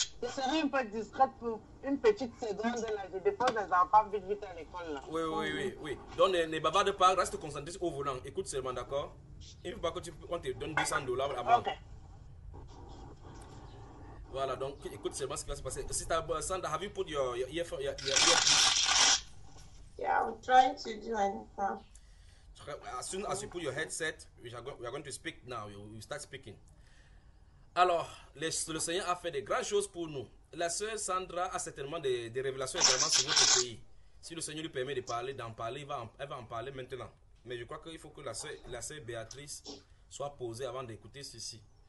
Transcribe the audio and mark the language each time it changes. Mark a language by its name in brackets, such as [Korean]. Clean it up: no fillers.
[French] Je serai un peu discrète pour une petite seconde là. Je dépose les enfants vite à l'école là. Oui. Donc ne bavarde pas, reste concentré au volant. Écoute seulement, d'accord? Il ne faut pas qu'on te donne $200 avant. Ok. Voilà, donc écoute seulement ce qui va se passer. [English] Sister Sandra, have you put your earpiece? Yeah, I'm trying to do anything. As soon as you put your headset, we are going to speak now. You start speaking. [French] Alors, le Seigneur a fait de grandes choses pour nous. La sœur Sandra a certainement des révélations également sur notre pays. Si le Seigneur lui permet de parler, elle va en parler maintenant. Mais je crois qu'il faut que la sœur Béatrice soit posée avant d'écouter ceci.